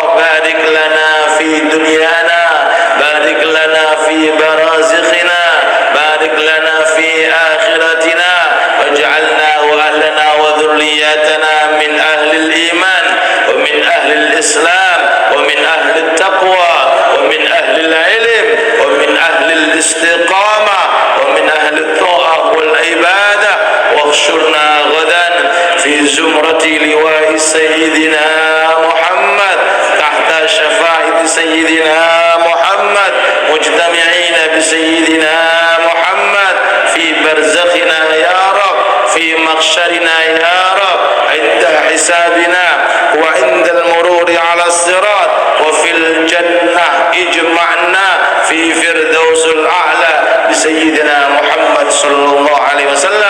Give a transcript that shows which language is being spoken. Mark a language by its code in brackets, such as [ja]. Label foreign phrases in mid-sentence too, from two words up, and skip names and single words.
[ar] بارك لنا في دنيانا، بارك لنا في برازخنا، بارك لنا في آخرتنا، واجعلنا وأهلنا وذرياتنا من أهل الإيمان ومن أهل الإسلام ومن أهل التقوى ومن أهل العلم ومن أهل الاستقامة ومن أهل الطاعة والعبادة, واحشرنا غدا في زمرة لواء سيدنا محمد تحت شفاعة سيدنا محمد مجتمعين بسيدنا محمد في برزخنا يا رب، في محشرنا يا رب، عند حسابنا وعند المرور على الصراط، وفي الجنة اجمعنا في فردوس الأعلى بسيدنا محمد صلى الله عليه وسلم.